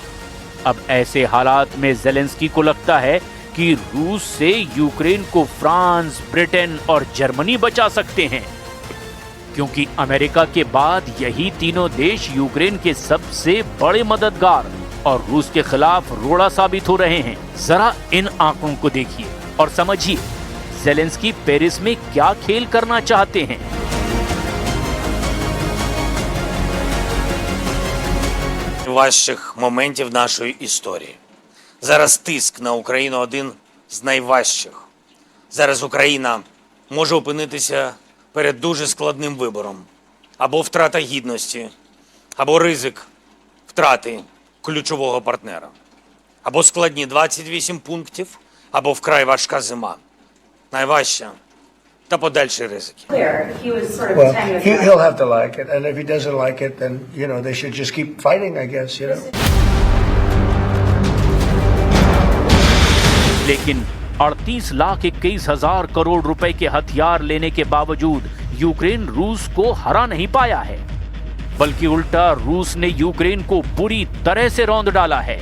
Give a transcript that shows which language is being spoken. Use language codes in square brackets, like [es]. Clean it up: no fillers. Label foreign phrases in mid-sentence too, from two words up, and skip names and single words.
[hi] अब ऐसे हालात में ज़ेलेंस्की को लगता है कि रूस से यूक्रेन को फ्रांस, ब्रिटेन और जर्मनी बचा सकते हैं, क्योंकि अमेरिका के बाद यही तीनों देश यूक्रेन के सबसे बड़े मददगार और रूस के खिलाफ रोड़ा साबित हो रहे हैं। जरा इन आंकड़ों को देखिए और समझिए ज़ेलेंस्की पेरिस में क्या खेल करना चाहते हैं। [uk] Важчих моментів нашої історії. Зараз тиск на Україну один з найважчих. Зараз Україна може опинитися перед дуже складним вибором. Або втрата гідності, або ризик втрати ключового партнера. Або складні 28 пунктів, або вкрай важка зима. Найважча та подальші ризики. [en] He was sort of Well, saying that he'll have to like it, and if he doesn't like it, then they should just keep fighting, I guess. [hi] लेकिन 38,21,000 करोड़ रुपए के हथियार लेने के बावजूद यूक्रेन रूस को हरा नहीं पाया है, बल्कि उल्टा रूस ने यूक्रेन को बुरी तरह से रौंद डाला है।